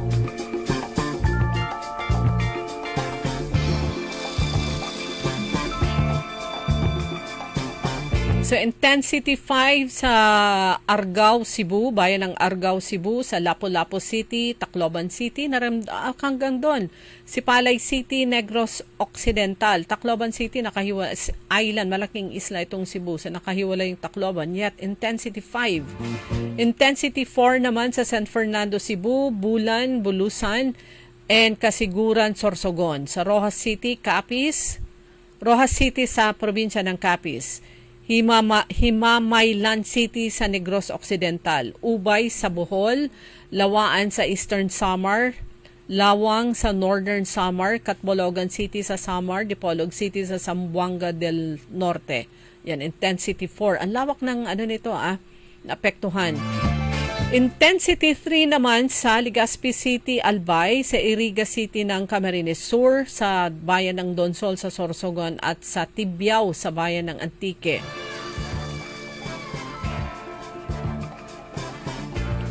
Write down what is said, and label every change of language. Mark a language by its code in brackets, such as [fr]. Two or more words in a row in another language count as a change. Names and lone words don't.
[tl] So, intensity 5 sa Argao, Cebu, bayan ng Argao, Cebu, sa Lapu-Lapu City, Tacloban City, hanggang doon. Sipalay City, Negros Occidental, Tacloban City, island, malaking isla itong Cebu, so nakahiwala yung Tacloban, [en] yet intensity [tl] 5. Intensity 4 naman sa San Fernando, Cebu, Bulan, Bulusan, and Kasiguran, Sorsogon. Sa Rojas City, Capiz, Rojas City sa probinsya ng Capiz. Himamaylan City sa Negros Occidental, Ubay sa Bohol, Lawaan sa Eastern Samar, Lawang sa Northern Samar, Catbologan City sa Samar, Dipolog City sa Zamboanga del Norte. Yan, intensity 4. Ang lawak ng naapektuhan. Intensity 3 naman sa Legazpi City, Albay, sa Iriga City ng Camarines Sur, sa bayan ng Donsol sa Sorsogon at sa Tibiao sa bayan ng Antique.